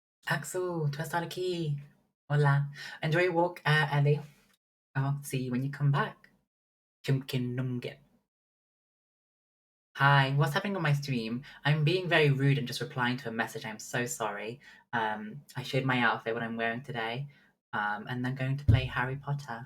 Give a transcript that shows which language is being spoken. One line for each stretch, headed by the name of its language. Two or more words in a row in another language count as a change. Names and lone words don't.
Spanish: Axel, tu estar aquí. Hola.
English: Enjoy your walk, Ellie. I'll see you when you come back. Chimkin Numgit. Hi, what's happening on my stream? I'm being very rude and just replying to a message. I'm so sorry. I showed my outfit, what I'm wearing today, and I'm going to play Harry Potter.